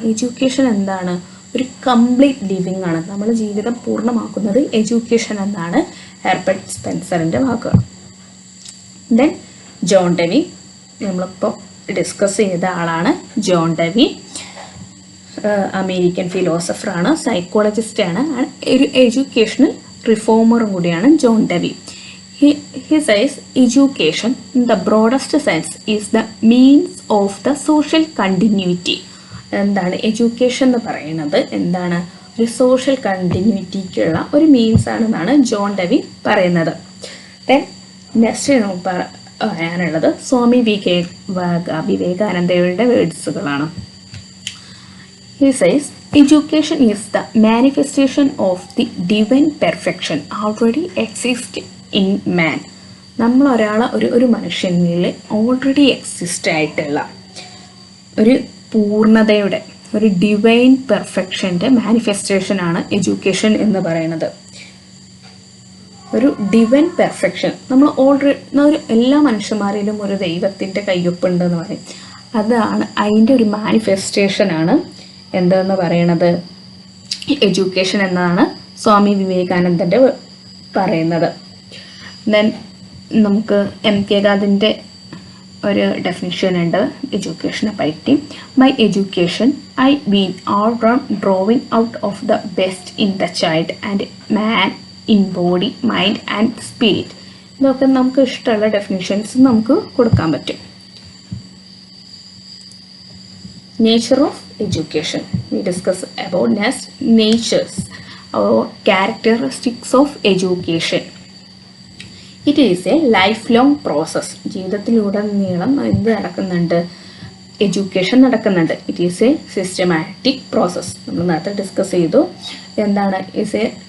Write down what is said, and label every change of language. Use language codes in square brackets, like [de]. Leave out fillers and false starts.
[ml] Education എന്താണ്? ഒരു complete living ആണ്. നമ്മുടെ ജീവിതം പൂർണ്ണമാക്കുന്നത് എഡ്യൂക്കേഷൻ എന്നാണ് ഹെർബർട്ട് സ്പെൻസറിൻ്റെ വാക്കുകൾ. ദെൻ ജോൺ ഡെവി, നമ്മളിപ്പോൾ ഡിസ്കസ് ചെയ്ത ആളാണ് ജോൺ ഡെവി. അമേരിക്കൻ ഫിലോസഫറാണ്, സൈക്കോളജിസ്റ്റാണ്, ഒരു എഡ്യൂക്കേഷണൽ റിഫോമറും കൂടിയാണ് John Devy. [en] He says education in the broadest sense is the means of the social continuity. [ml] എന്താണ് എഡ്യൂക്കേഷൻ എന്ന് പറയുന്നത്? എന്താണ്? ഒരു സോഷ്യൽ കണ്ടിന്യൂറ്റിക്കുള്ള ഒരു മീൻസ് ആണെന്നാണ് ജോൺ ഡെവി പറയുന്നത്. ദെൻ നെക്സ്റ്റ് നമുക്ക് പറയാനുള്ളത് സ്വാമി വിവേകാനന്ദയുടെ വേർഡ്സുകളാണ്. [en] He says education is the manifestation of the divine perfection already exists in man. [ml] നമ്മൾ ഒരു മനുഷ്യനിൽ ഓൾറെഡി എക്സിസ്റ്റ് ആയിട്ടുള്ള ഒരു പൂർണ്ണതയുടെ, ഒരു ഡിവൈൻ പെർഫെക്ഷൻ്റെ മാനിഫെസ്റ്റേഷനാണ് എഡ്യൂക്കേഷൻ എന്ന് പറയുന്നത്. ഒരു ഡിവൈൻ പെർഫെക്ഷൻ. നമ്മൾ ഓൾറെഡി എല്ലാ മനുഷ്യന്മാരിലും ഒരു ദൈവത്തിൻ്റെ കയ്യൊപ്പുണ്ട് എന്ന് പറയും. അതാണ് അതിൻ്റെ ഒരു മാനിഫെസ്റ്റേഷനാണ് എന്തെന്ന് പറയണത്, എഡ്യൂക്കേഷൻ എന്നാണ് സ്വാമി വിവേകാനന്ദൻ്റെ പറയുന്നത്. ദെൻ നമുക്ക് MK ഗാന്ധിൻ്റെ ഒരു ഡെഫിനിഷൻ ഉണ്ട് എഡ്യൂക്കേഷനെ പറ്റി. [en] My education I been all round drawing out of the best in the child and man in body mind and spirit. [ml] ഇതൊക്കെ നമുക്ക് ഇഷ്ടമുള്ള ഡെഫിനിഷൻസ് നമുക്ക് കൊടുക്കാൻ പറ്റും. [en] Nature of education we discuss about natures or characteristics of education. It is a lifelong process. [ml] ജീവിതത്തിലുടനീളം എന്ത് നടക്കുന്നുണ്ട്, education നടക്കുന്നുണ്ട്. [en] It is a systematic process. [ml] നമ്മൾ നേരത്തെ ഡിസ്കസ് ചെയ്തു എന്താണ് ഇസ് എ